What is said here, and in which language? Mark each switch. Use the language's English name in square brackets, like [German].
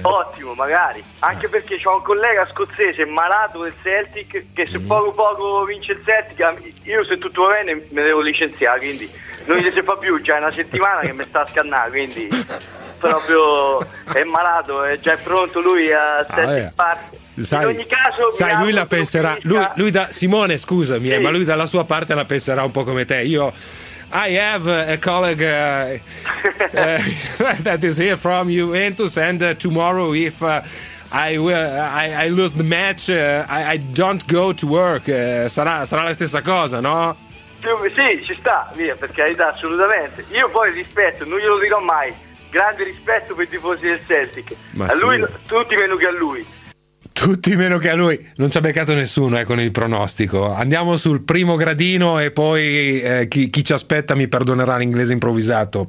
[Italian] Ottimo, magari, anche perché c'ho un collega scozzese malato del Celtic, che se poco poco vince il Celtic, io se tutto va bene me devo licenziare, quindi non gli si fa più, già è una settimana che mi sta a scannare, quindi proprio è malato, è già pronto lui a Celtic Park. Sai, in ogni caso, sai, lui la penserà. Lui da Simone, scusami, sì. Ma lui dalla sua parte la penserà un po' come te. [English] Io, I have a colleague that is here from Juventus, and tomorrow if I lose the match, I don't go to work. [Italian] Sarà la stessa cosa, no? Sì, ci sta, via, per carità, assolutamente. Io poi rispetto, non glielo dirò mai. Grande rispetto per i tifosi del Celtic. Ma a lui, sì. Tutti meno che a lui. Tutti meno che a lui, non ci ha beccato nessuno con il pronostico. Andiamo sul primo gradino e poi chi ci aspetta mi perdonerà l'inglese improvvisato.